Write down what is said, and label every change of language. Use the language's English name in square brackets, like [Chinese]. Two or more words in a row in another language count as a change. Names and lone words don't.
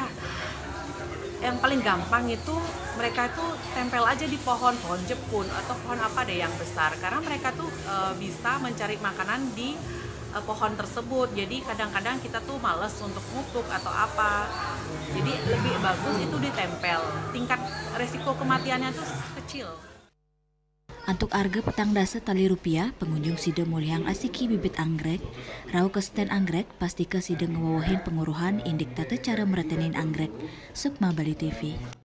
[Indonesian] Yang paling gampang itu mereka itu tempel aja di pohon jepun atau pohon apa deh yang besar, karena mereka tuh bisa mencari makanan di pohon tersebut. Jadi kadang-kadang kita tuh males untuk ngutuk atau apa, jadi lebih bagus itu ditempel, tingkat resiko kematiannya tuh kecil. [Balinese] Antuk arga petang dasa tali rupiah, pengunjung sida muliang asiki bibit anggrek, rau ke stand anggrek, pasti ke sida ngewawahin penguruhan indik tata cara meretenin anggrek. [Indonesian] Sukma Bali TV.